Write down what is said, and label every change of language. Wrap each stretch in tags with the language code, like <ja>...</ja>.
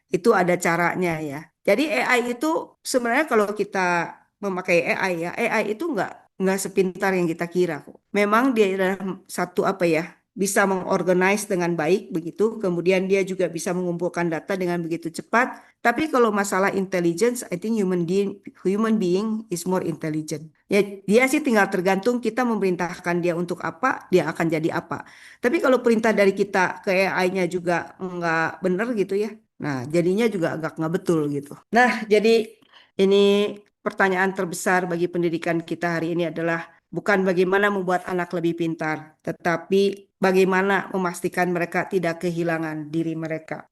<id>Itu ada caranya ya. Jadi AI itu sebenarnya kalau kita memakai AI ya, AI itu nggak sepintar yang kita kira kok. Memang dia adalah satu apa ya, bisa mengorganize dengan baik begitu, kemudian dia juga bisa mengumpulkan data dengan begitu cepat. Tapi kalau masalah</id> <en>intelligence, I think human being is more intelligent.</en> <id>Ya, dia sih tinggal tergantung kita memerintahkan dia untuk apa, dia akan jadi apa. Tapi kalau perintah dari kita ke AI-nya juga nggak benar gitu ya. Nah, jadinya juga agak nggak betul gitu. Nah, jadi ini pertanyaan terbesar bagi pendidikan kita hari ini adalah bukan bagaimana membuat anak lebih pintar, tetapi bagaimana memastikan mereka tidak kehilangan diri mereka.</id>